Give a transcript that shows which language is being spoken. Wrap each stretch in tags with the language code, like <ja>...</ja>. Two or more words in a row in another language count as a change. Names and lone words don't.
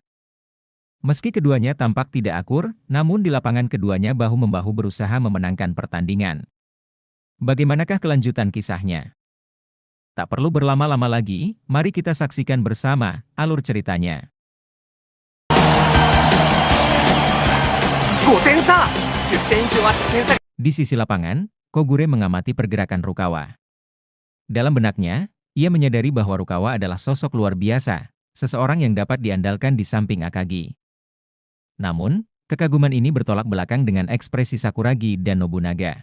<id>Meski keduanya tampak tidak akur, namun di lapangan keduanya bahu-membahu berusaha memenangkan pertandingan. Bagaimanakah kelanjutan kisahnya? Tak perlu berlama-lama lagi, mari kita saksikan bersama alur ceritanya.</id> <ja>5 点差10点以上あって点差</ja> <id>Di sisi lapangan, Kogure mengamati pergerakan Rukawa. Dalam benaknya, ia menyadari bahwa Rukawa adalah sosok luar biasa, seseorang yang dapat diandalkan di samping Akagi. Namun, kekaguman ini bertolak belakang dengan ekspresi Sakuragi dan Nobunaga.</id>